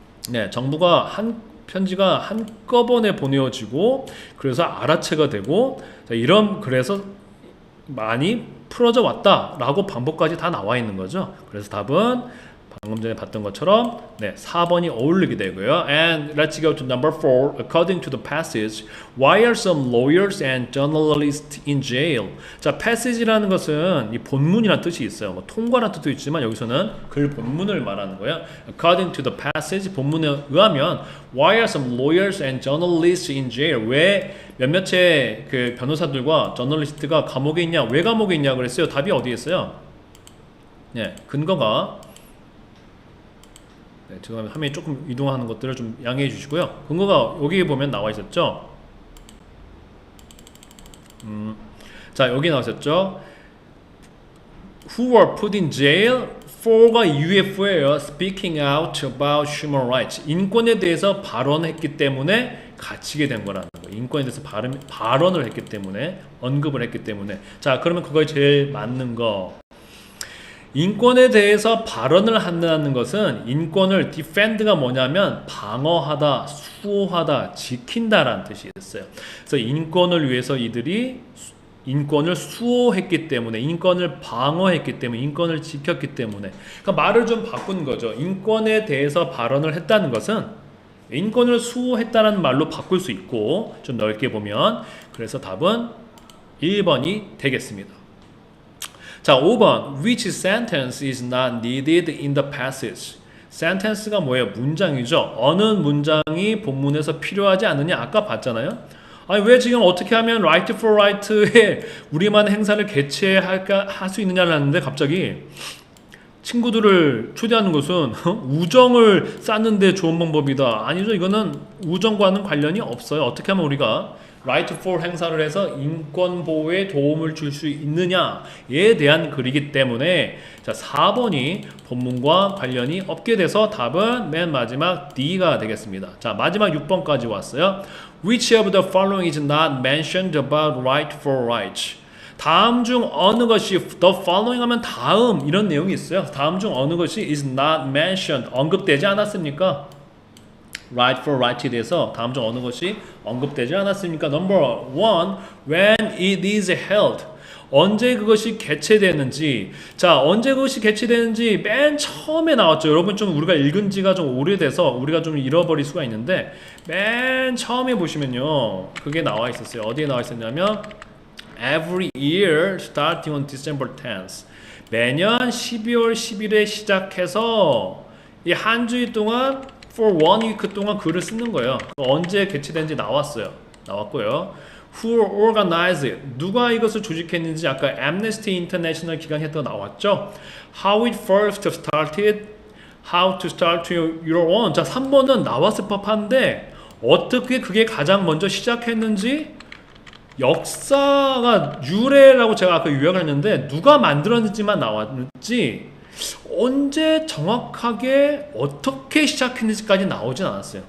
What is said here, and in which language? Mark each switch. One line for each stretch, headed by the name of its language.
Korean: 네, 편지가 한꺼번에 보내어지고 그래서 알아채가 되고 그래서 많이 풀어져 왔다라고 방법까지 다 나와 있는 거죠. 그래서 답은 방금 전에 봤던 것처럼 4번이 어울리게 되고요.
English: And let's go to number 4. According to the passage, why are some lawyers and journalists in jail?
Korean: 자, passage라는 것은 이 본문이라는 뜻이 있어요. 뭐 통과라는 뜻도 있지만 여기서는 글 본문을 말하는 거예요.
English: According to the passage,
Korean: 본문에 의하면
English: why are some lawyers and journalists in jail?
Korean: 왜 몇몇의 그 변호사들과 저널리스트가 감옥에 있냐? 왜 감옥에 있냐 그랬어요? 답이 어디에 있어요? 근거가 지금 화면이 조금 이동하는 것들을 좀 양해해 주시고요. 근거가 여기 보면 나와 있었죠. 자, 여기 나와 있었죠.
English: Who were put in jail?
Korean: for가 UFO예요.
English: Speaking out about human rights.
Korean: 인권에 대해서 발언했기 때문에 갇히게 된 거라는 거예요. 인권에 대해서 발언을 했기 때문에, 언급을 했기 때문에. 자, 그러면 그거에 제일 맞는 거. 인권에 대해서 발언을 한다는 것은 인권을 defend가 뭐냐면 방어하다, 수호하다, 지킨다라는 뜻이 있어요. 그래서 인권을 위해서 이들이 인권을 수호했기 때문에, 인권을 방어했기 때문에, 인권을 지켰기 때문에. 그러니까 말을 좀 바꾼 거죠. 인권에 대해서 발언을 했다는 것은 인권을 수호했다는 말로 바꿀 수 있고, 좀 넓게 보면. 그래서 답은 1번이 되겠습니다. 자, 5번.
English: Which sentence is not needed in the passage?
Korean: sentence가 뭐예요? 문장이죠. 어느 문장이 본문에서 필요하지 않느냐? 아까 봤잖아요. 아니, 왜 지금 어떻게 하면 right for right에 우리만 행사를 개최할 수 있느냐라는데 갑자기 친구들을 초대하는 것은 우정을 쌓는 데 좋은 방법이다. 아니죠. 이거는 우정과는 관련이 없어요. 어떻게 하면 우리가 right for 행사를 해서 인권 보호에 도움을 줄 수 있느냐에 대한 글이기 때문에 자, 4번이 본문과 관련이 없게 돼서 답은 맨 마지막 D가 되겠습니다. 자, 마지막 6번까지 왔어요.
English: Which of the following is not mentioned about right for right?
Korean: 다음 중 어느 것이
English: the following
Korean: 하면 다음 이런 내용이 있어요. 다음 중 어느 것이
English: is not mentioned
Korean: 언급되지 않았습니까? right for right에 대해서 다음 중 어느 것이 언급되지 않았습니까?
English: Number 1, when it is held.
Korean: 언제 그것이 개최되는지. 자, 언제 그것이 개최되는지 맨 처음에 나왔죠. 여러분 좀 우리가 읽은 지가 좀 오래돼서 우리가 좀 잃어버릴 수가 있는데 맨 처음에 보시면요. 그게 나와 있었어요. 어디에 나와 있었냐면
English: every year starting on December 10th.
Korean: 매년 12월 10일에 시작해서 이 한 주일 동안
English: for one week
Korean: 동안 글을 쓰는 거예요. 언제 개최된지 나왔고요.
English: Who organized it?
Korean: 누가 이것을 조직했는지 아까 Amnesty International 기관에서 나왔죠.
English: How it first started, how to start your own.
Korean: 자, 3번은 나왔을 법한데 어떻게 그게 가장 먼저 시작했는지 역사가 유래라고 제가 아까 요약을 했는데 누가 만들었는지만 나왔지 언제 정확하게 어떻게 시작했는지까지 나오진 않았어요.